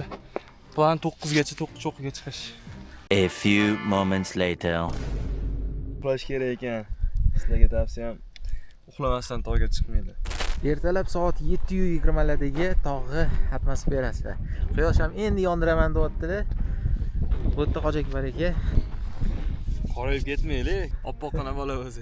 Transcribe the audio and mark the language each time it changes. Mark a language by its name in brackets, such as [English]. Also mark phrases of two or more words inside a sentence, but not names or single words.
[Uzbek] Plan 9 gacha cho'qqiga chiqish. [English] A few moments later. [Uzbek] Uxlash kerak ekan. Sizlarga tavsiyam uxlamasdan tog'ga chiqmaydi. Ertalab soat 7:20 lardagi tog'i atmosferasi. Quyosh ham endi yondiraman deyapti-da. Bu yerda Hoji Akbar aka. Qorayib ketmaylik. Oppoqqina bola o'zi.